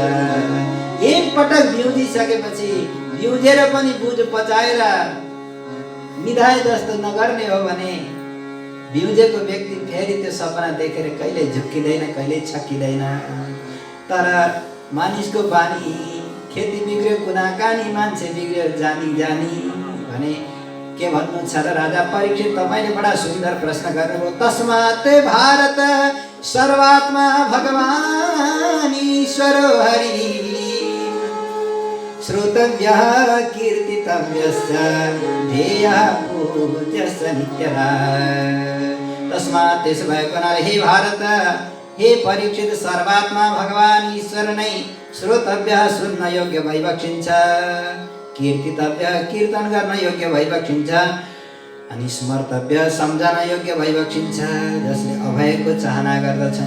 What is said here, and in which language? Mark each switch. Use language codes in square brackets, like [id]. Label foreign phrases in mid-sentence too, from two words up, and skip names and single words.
[ne] एक पटक बिउजिसकेपछि बिउजेर पनि बुझ पचाएर निधाए जस्तो नगर्ने हो भने बिउजेको व्यक्ति फेरि त्यो सपना देखेर कहिले झुक्किँदैन, कहिले छक्किँदैन। तर मानिसको बानी, खेती बिग्रियो कुनाकानी, मान्छे बिग्रियो जानी जानी भने के भन्नु छ र राजा परीक्षित? तपाईँले बडा सुन्दर प्रश्न गर्नुभयो। [sa] तस्मात् भारत सर्वात्मा भगवान् ईश्वरो हरि श्रोतव्यः कीर्तितव्यश्च ध्येयः पूज्यश्च नित्यः। [ne] तस्मात् त्यसो भएको हुनाले हे भारत, हे परीक्षित, सर्वात्मा भगवान् ईश्वर नै श्रोतव्य सुन्न योग्य भइबक्षिन्छ, कीर्तितव्य कीर्तन गर्न योग्य भइबक्षिन्छ, अनि स्मर्तव्य सम्झन योग्य भइबक्षिन्छ, जसले अभयको चाहना गर्दछन्।